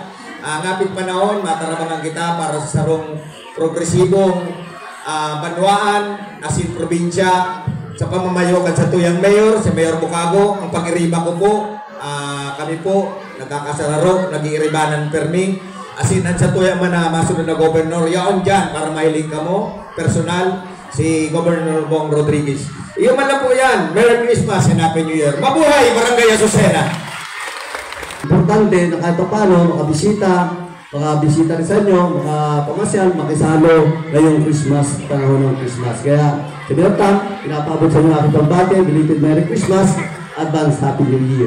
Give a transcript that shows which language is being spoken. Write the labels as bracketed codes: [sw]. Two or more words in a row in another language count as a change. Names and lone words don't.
[bik] Ngapit panahon, matarabangan kita para sa sarong progresibong banwaan, asin probinsya, sa pamamayukan sa tuyang mayor, si Mayor Bukago, ang pag-iriba ko po, kami po, nagkakasararo, nag-iiribanan permi, asinan sa tuyang man na masunod na gobernador, yaon dyan, para mahiling ka mo, personal, si Governor Bong Rodriguez. Iyo man lang po yan, [en] Merry Christmas and Happy New Year. [tl] Mabuhay, Barangay Azucena! Importante na kahit paano, makabisita rin sa inyo, makapamasyal, makisalo ngayong Christmas, panahon ng Christmas. Kaya, sinirtan, pinapabot sa inyo aking pambate, [en] belated Merry Christmas, advance Happy New Year.